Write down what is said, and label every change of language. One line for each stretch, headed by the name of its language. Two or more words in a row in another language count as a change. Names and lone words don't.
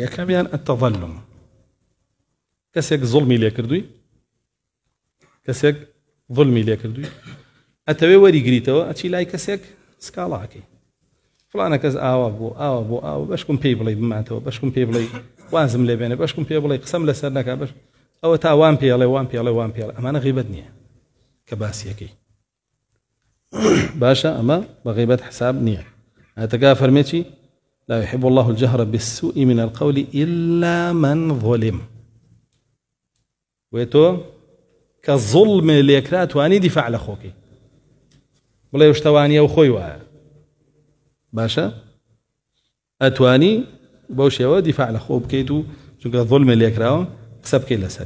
Central Kurdish: یەکەمیان التەظەلم، کەسێک زوڵمی لێ کردووی، کەسێک ظلمی لێ کردووی، ئەتەوێ وەریگریتەوە ئەچی لای کەسێک سکاڵاکەی، فڵانە کەس ئاوا بوو ئاوا بوو ئاوا، بەشکم پێی بڵێ بماتەوە، بەشکم پێی بڵێ وازم لێ بێنێ، بەشکم پێ بڵێ قسەم لەسەر نەکا، بەش ئەوە تا وان پێڵێ وان پێڵێ وان پێڵێ، ئەمانە غیبەت نییە کە باسیەکەی. باشە ئەمە بە غیبەت حساب نییە. ئەتەکا فەرمێکی
Arabic: لا يحب الله الجهر بالسوء من القول إلا من ظلم.
Central Kurdish: وێتۆ کە زوڵمێ لێکرا توانی دیفاع لە خۆکەی بڵێ شتەوانیە و خۆی وایە، باشە ئەتوانی بەو شێوە دیفاع لە خۆ بکەیت و چونکە زوڵمێ لێکراوە قسە بکەیت لەسەری.